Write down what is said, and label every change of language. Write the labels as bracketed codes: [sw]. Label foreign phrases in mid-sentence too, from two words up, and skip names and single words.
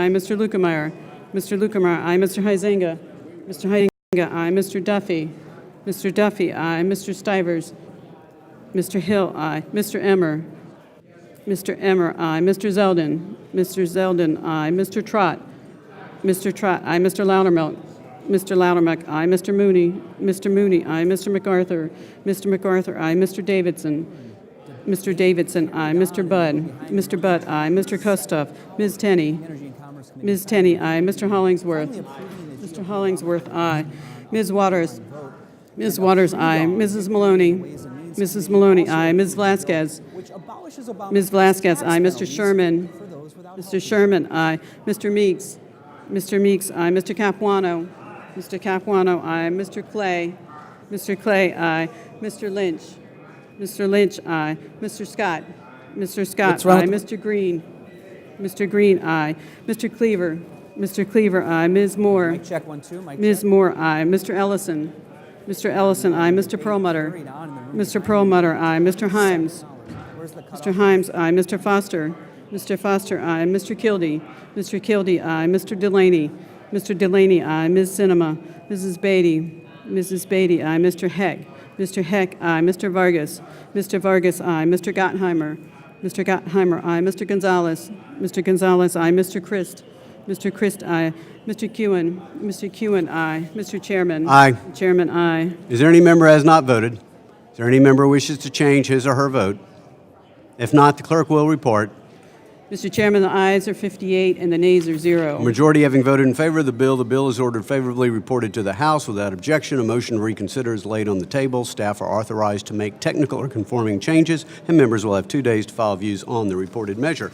[en] Aye, Mr. Lukemeyer. Mr. Lukemeyer, aye. Mr. Huizenga. Mr. Huizenga, aye. Mr. Duffy. Mr. Duffy, aye. Mr. Stivers. Mr. Hill, aye. Mr. Emmer. Mr. Emmer, aye. Mr. Zeldin. Mr. Zeldin, aye. Mr. Trott. Mr. Trott, aye. Mr. Loudermilk. Mr. Loudermilk, aye. Mr. Mooney. Mr. Mooney, aye. Mr. MacArthur. Mr. MacArthur, aye. Mr. Davidson. Mr. Davidson, aye. Mr. Budd. Mr. Budd, aye. Mr. Kustoff. Ms. Tenney. Ms. Tenney, aye. Mr. Hollingsworth. Mr. Hollingsworth, aye. Ms. Waters. Ms. Waters, aye. Mrs. Maloney. Mrs. Maloney, aye. Ms. Vasquez. Ms. Vasquez, aye. Mr. Sherman. Mr. Sherman, aye. Mr. Meeks. Mr. Meeks, aye. Mr. Capuano. Mr. Capuano, aye. Mr. Clay. Mr. Clay, aye. Mr. Lynch. Mr. Lynch, aye. Mr. Scott. Mr. Scott, aye. Mr. Green. Mr. Green, aye. Mr. Cleaver. Mr. Cleaver, aye. Ms. Moore. Mic check 1 2. Ms. Moore, aye. Mr. Ellison. Mr. Ellison, aye. Mr. Perlmutter. Mr. Perlmutter, aye. Mr. Himes. Mr. Himes, aye. Mr. Foster. Mr. Foster, aye. Mr. Kildee. Mr. Kildee, aye. Mr. Delaney. Mr. Delaney, aye. Ms. Cinema. Mrs. Beatty. Mrs. Beatty, aye. Mr. Heck. Mr. Heck, aye. Mr. Vargas. Mr. Vargas, aye. Mr. Gottheimer. Mr. Gottheimer, aye. Mr. Gonzalez. Mr. Gonzalez, aye. Mr. Christ. Mr. Christ, aye. Mr. Kewen. Mr. Kewen, aye. Mr. Chairman. Aye. Chairman, aye. Is there any member who has not voted? Is there any member who wishes to change his or her vote? If not, the clerk will report. Mr. Chairman, the ayes are 58 and the nays are 0. Majority having voted in favor of the bill is ordered favorably reported to the House. Without objection, a motion to reconsider is laid on the table. Staff are authorized to make technical or conforming changes, and members will have 2 days to file views on the reported measure.